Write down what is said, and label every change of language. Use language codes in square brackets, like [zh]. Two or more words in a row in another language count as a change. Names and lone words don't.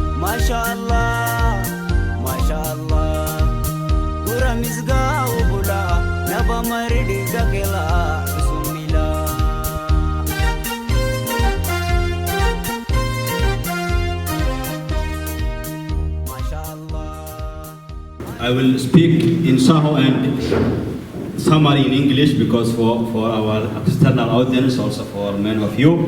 [ar] MashaAllah, MashaAllah. [ssy] Gura misga ubula, naba maridi gakela, [ar] Bismillah. [en] I will speak in Saho and summary in English because for our external audience, also for many of you.